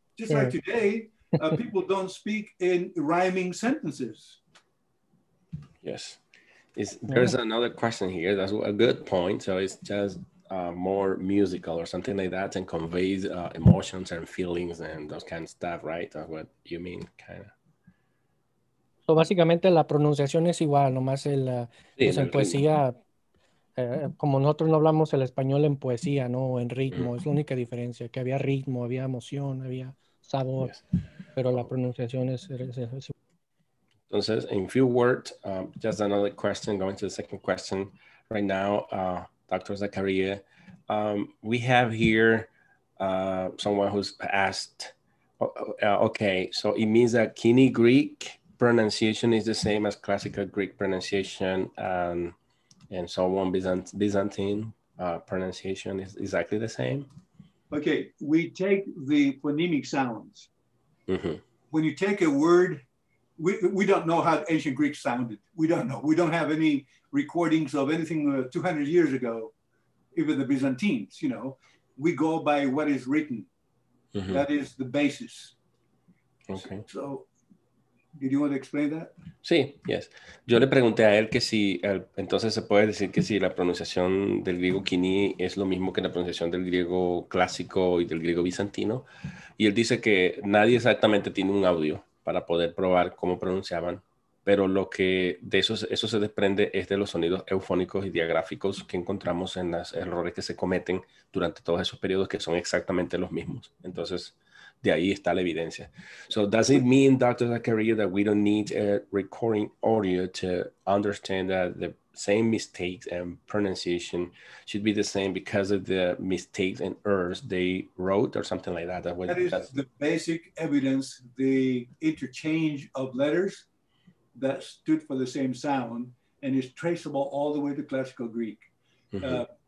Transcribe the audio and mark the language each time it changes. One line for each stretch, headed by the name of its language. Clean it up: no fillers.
English: Just like today, people don't speak in rhyming sentences. Yes. There's another question here. That's a good point. So it's just more musical or something like that and conveys emotions and feelings and those kind of stuff, right? That's what you mean, kind of. So
Spanish: básicamente la pronunciación es igual, nomás pues en poesía, como nosotros no hablamos el español en poesía, ¿no? En ritmo, es la única diferencia, que había ritmo, había emoción, había sabor, pero la pronunciación es Entonces,
English: in few words, just another question, going to the second question right now, Dr. Zachariou. We have here someone who's asked, okay, so it means that Koiné Greek pronunciation is the same as classical Greek pronunciation, and so on, Byzantine pronunciation is exactly the same? Okay, we take the phonemic sounds. Mm-hmm. When you take a word, we don't know how ancient Greek sounded. We don't know. We don't have any recordings of anything 200 years ago, even the Byzantines, you know. We go by what is written. Mm-hmm. That is the basis. Okay. So, did you want to explain that?
Spanish: Sí,
English: yes.
Spanish: Yo le pregunté a él que si, entonces se puede decir que si la pronunciación del griego Koiné es lo mismo que la pronunciación del griego clásico y del griego bizantino. Y él dice que nadie exactamente tiene un audio para poder probar cómo pronunciaban, pero lo que de eso se desprende es de los sonidos eufónicos y diagráficos que encontramos en los errores que se cometen durante todos esos periodos, que son exactamente los mismos. Entonces, de ahí está la evidencia.
English: So does it mean, Dr. Zachariou, that we don't need a recording audio to understand that the same mistakes and pronunciation should be the same because of the mistakes and errors they wrote or something like that? That is the basic evidence, the interchange of letters that stood for the same sound and is traceable all the way to classical Greek. Mm-hmm.